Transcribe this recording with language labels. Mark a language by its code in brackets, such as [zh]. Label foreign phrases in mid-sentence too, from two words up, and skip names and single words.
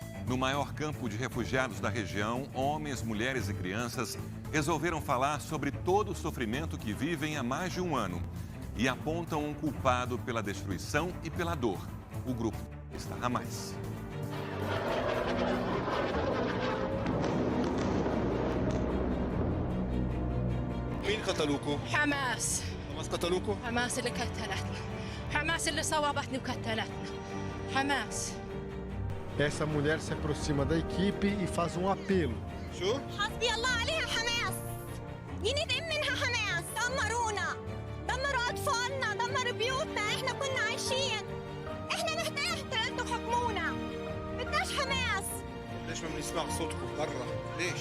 [pt] No maior campo de refugiados da região, homens, mulheres e crianças resolveram falar sobre todo o sofrimento que vivem há mais de um ano e apontam um culpado pela destruição e pela dor: o grupo Hamas. [ar] مين قتلوكوا؟ حماس. حماس قتلوكوا؟ حماس اللي قتلتنا. حماس اللي صوبتني وقتلتنا. حماس. [pt] Essa mulher se aproxima da equipe e faz um apelo. [ar] شو؟ حسبي الله عليها حماس. ينتقم منها حماس. دمرونا. دمروا أطفالنا، دمروا بيوتنا، إحنا كنا عايشين. إحنا نحتاج أنتوا حكمونا. بدناش حماس. ليش ما بنسمع صوتكم برا؟ ليش؟